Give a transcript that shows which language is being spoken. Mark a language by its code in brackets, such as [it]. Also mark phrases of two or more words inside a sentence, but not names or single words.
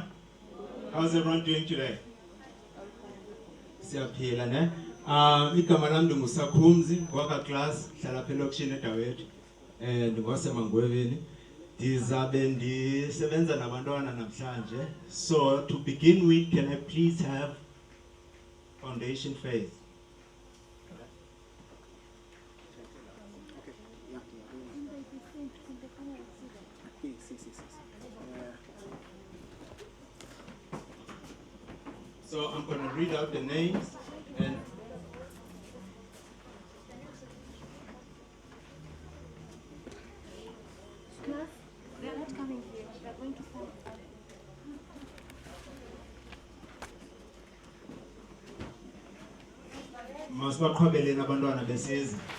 [en] How's everyone doing today? [xh] Siyaphila ne? Igama lami nguSakhumzi waka class hlala phela lokishini eDawethu. Ndingosemangweveni. Ndizabe ndisebenza nabantwana namhlanje. [en] So to begin with, can I please have foundation phase? So I'm going to read out the names and Class, they're not coming here. They're going to fall. [xh] masibaqhwabeleni abantwana besizwe.